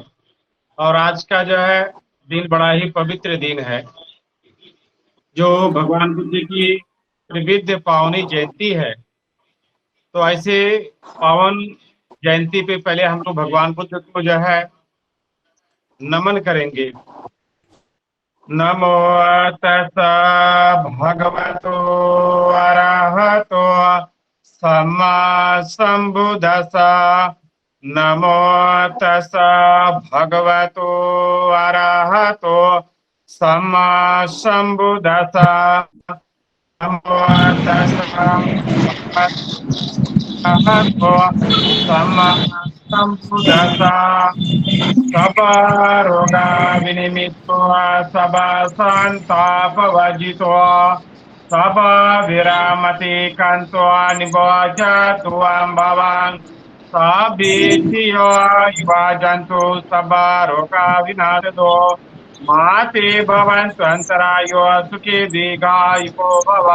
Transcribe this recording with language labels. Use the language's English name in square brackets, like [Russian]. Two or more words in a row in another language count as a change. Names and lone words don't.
[Hindi] और आज का जो है दिन बड़ा ही पवित्र दिन है, जो भगवान बुद्ध की त्रिविध पावनी जयंती है। तो ऐसे पावन जयंती पे पहले हम लोग भगवान बुद्ध को जो है नमन करेंगे। [Pali] नमो तस्सा भगवतो अरहतो सम्मा संबुद्धस्सा। नमो तस्सा भगवतो अरहतो सम्मा संबुद्धस्सा। नमो तस्सा भगवतो सम्मा संबुद्धस्सा। सबा रोगा विनिमित्तो सबा संतापवर्जितो सबा विरामति कांतो निभोजतु भवान् सबेतियो युवा जंतु सबा रोगा विनाशदो माते भवन्तु अंतरायो सुखी दीर्घायुको भव।